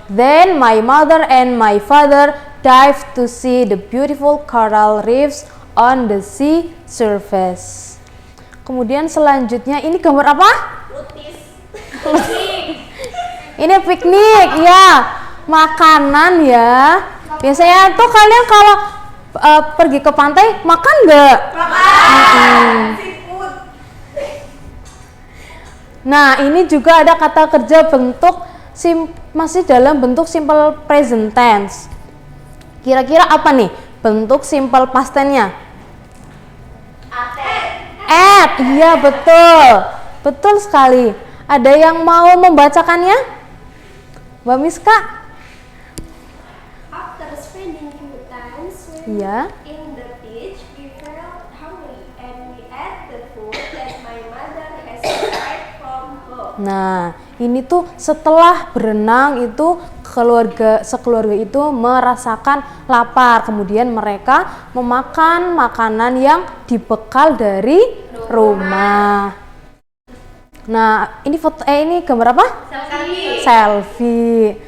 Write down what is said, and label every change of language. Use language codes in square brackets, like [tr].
[en] Then my mother and my father dived to see the beautiful coral reefs on the sea surface. [id] Kemudian selanjutnya ini gambar apa? Ini piknik ya, makanan ya. Biasanya tuh kalian kalau pergi ke pantai makan nggak? Makan seafood. Nah, ini juga ada kata kerja bentuk masih dalam bentuk simple present tense. Kira-kira apa nih bentuk simple past tense-nya? At, iya betul. Betul sekali. Ada yang mau membacakannya? Mbak Miska? [en] After spending few times [id] Iya. [en] in the beach, we felt hungry and we ate the food that my mother has prepared from home. [id] Nah, ini tuh setelah berenang itu sekeluarga itu merasakan lapar, kemudian mereka memakan makanan yang dibekal dari rumah. Nah, ini foto ini gambar apa? Selfie.